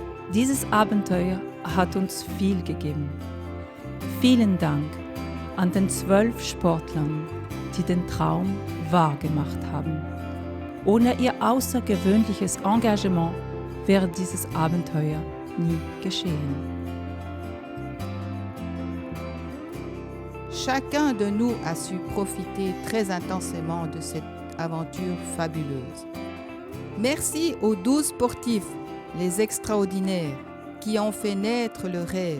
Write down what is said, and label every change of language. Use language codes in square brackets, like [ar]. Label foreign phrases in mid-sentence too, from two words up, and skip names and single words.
[de] Dieses Abenteuer hat uns viel gegeben. Vielen Dank an den 12 Sportlern, die den Traum wahrgemacht haben. Ohne ihr außergewöhnliches Engagement wäre dieses Abenteuer nie geschehen. [fr] Chacun de nous a su profiter très intensément de cette aventure fabuleuse. Merci aux 12 sportifs, les extraordinaires, qui ont fait naître le rêve.